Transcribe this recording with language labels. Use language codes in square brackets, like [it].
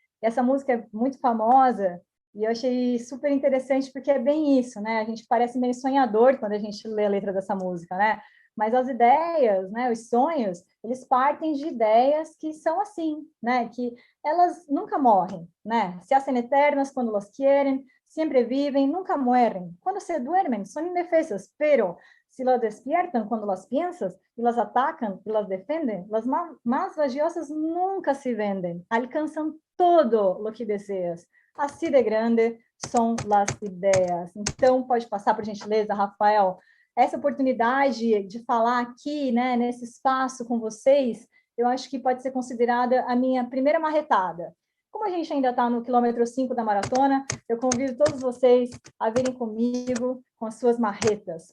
[pt] Essa música é muito famosa, e eu achei super interessante, porque é bem isso, né? A gente parece meio sonhador quando a gente lê a letra dessa música, né? Mas as ideias, né, os sonhos, eles partem de ideias que são assim, né, que elas nunca morrem, né? [es] Se hacen eternas quando las quieren, siempre viven, nunca mueren. Cuando se duermen, son indefensas, pero si las despiertan cuando las piensas y las atacan y las defienden, las más valiosas nunca se venden, alcanzan todo lo que deseas. [pt] Assim de grande são as ideias. Então, pode passar, por gentileza, Rafael, essa oportunidade de falar aqui, né, nesse espaço com vocês, eu acho que pode ser considerada a minha primeira marretada. Como a gente ainda está no quilômetro 5 da maratona, eu convido todos vocês a virem comigo com as suas marretas.